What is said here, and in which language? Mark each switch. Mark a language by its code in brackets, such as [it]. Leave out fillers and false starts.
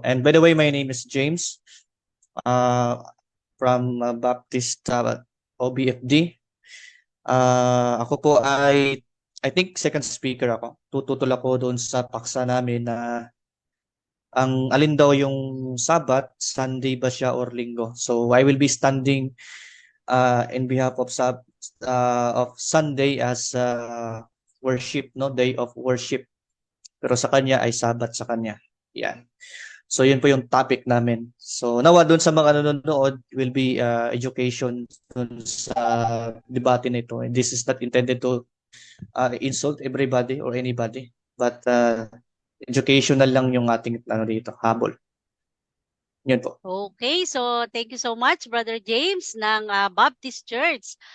[en] And by the way, my name is James from Baptist OBFD. [tl] Ako po ay, [en] I think [tl] second speaker ako. Tututol ako doon sa paksa namin na ang alin daw yung Sabat, Sunday ba siya or Linggo. [en] So I will be standing in behalf of Sunday as worship, [tl] no, [en] day of worship. [tl] Pero sa kanya ay Sabat sa kanya. Yan. So yun po yung topic namin. So nawa doon sa mga nanonood [en] will be education [tl] doon sa debate na ito. [en] And this is not intended to insult everybody or anybody, but educational [tl] lang yung ating dito, habol. Yun po. [en] Okay, so thank you so much, Brother James [tl] ng [en] Baptist Church.